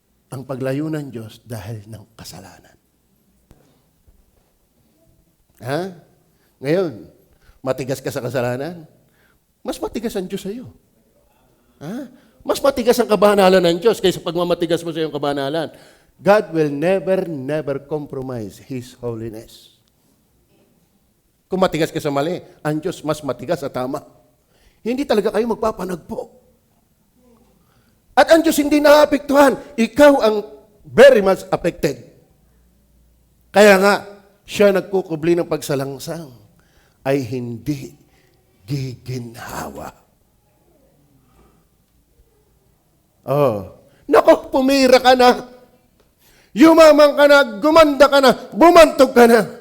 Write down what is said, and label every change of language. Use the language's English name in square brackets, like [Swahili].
[Filipino] Ang paglayo ng Diyos dahil ng kasalanan. Ha? Ngayon, matigas ka sa kasalanan? Mas matigas ang Diyos sa iyo. Ha? Mas matigas ang kabanalan ng Diyos kaysa pagmamatigas mo sa iyong kabanalan. [English] God will never compromise His holiness. [Filipino] Kung matigas ka sa mali, ang Diyos mas matigas sa tama. Hindi talaga kayo magpapanagpo. At ang Diyos hindi naapektuhan. Ikaw ang [English] very much affected. [Filipino] Kaya nga, siya nagkukubli ng pagsalangsang ay hindi giginhawa. Oh, nako, pumira ka na. Yumamang ka na, gumanda ka na, bumantog ka na.